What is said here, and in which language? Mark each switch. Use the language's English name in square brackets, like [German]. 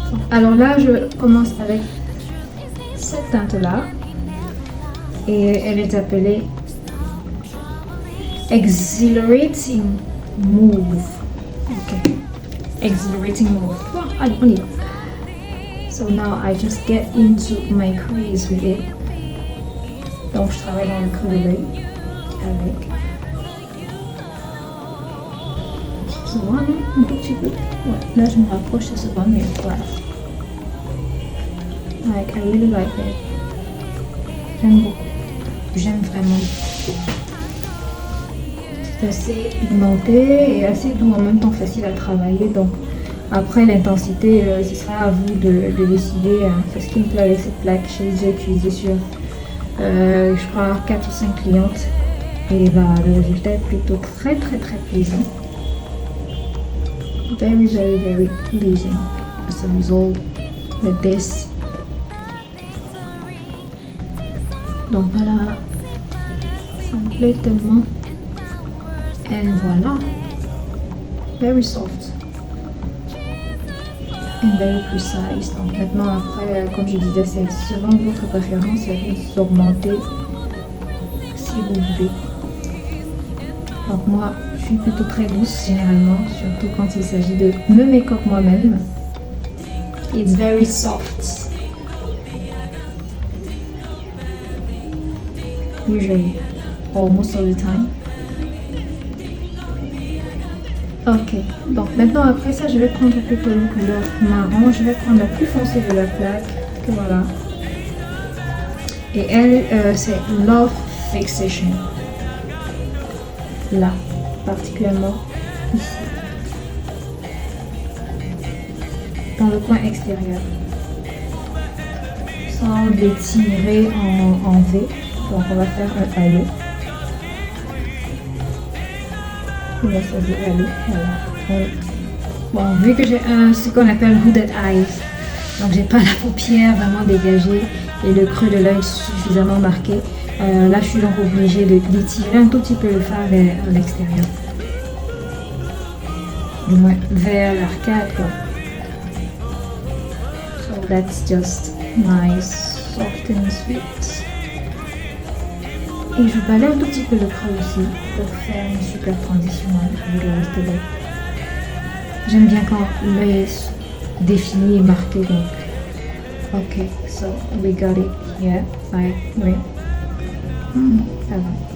[French] Alors là, je commence avec cette teinte-là. Et elle est appelée Exhilarating Move. Ok. Exhilarating Move. Bon, allez, on y va. [English] So now I just get into my crease with it. [French] Donc je travaille dans le creux de l'œil avec. Ça se voit, non? Un tout petit peu. Ouais, là je me rapproche, ça se voit mieux. Voilà. [English] Like, I really like it. [French] J'aime beaucoup. J'aime vraiment. C'est assez pigmenté et assez doux, en même temps facile à travailler. Donc après l'intensité, ce sera à vous de décider. C'est ce qui me plaît avec cette plaque. J'ai utilisé sur je crois 4 ou 5 clientes. Et bah, le résultat est plutôt très plaisant. [English] Very pleasing as a result with this. [French] Donc voilà, ça me plaît tellement. Et voilà, [English] very soft and very precise. [French] Donc maintenant après, comme je disais, c'est selon votre préférence, vous augmentez si vous voulez. Donc moi, je suis plutôt très douce généralement, surtout quand il s'agit de me make-up moi-même. [English] It's very soft. Usually, almost all the time. [French] Ok, donc maintenant après ça, je vais prendre plutôt une couleur marron. Je vais prendre la plus foncée de la plaque, que voilà. Et elle, c'est Love Fixation. Là, particulièrement ici. Dans le coin extérieur. Sans l'étirer en V. Donc on va faire un halo. On va choisir halo. Voilà. Bon, vu que j'ai ce qu'on appelle hooded eyes, donc j'ai pas la paupière vraiment dégagée et le creux de l'œil suffisamment marqué, là je suis donc obligée d'étirer un tout petit peu le fard vers l'extérieur. Du moins vers l'arcade, quoi. [English] So that's just nice, soft and sweet. [French] Et je balaye un tout petit peu le creux aussi pour faire une super transition avec le reste de l'œil. J'aime bien quand l'œil est défini et marqué donc. [English] Ok, so we got it here. Like, [French] oui. Ça va.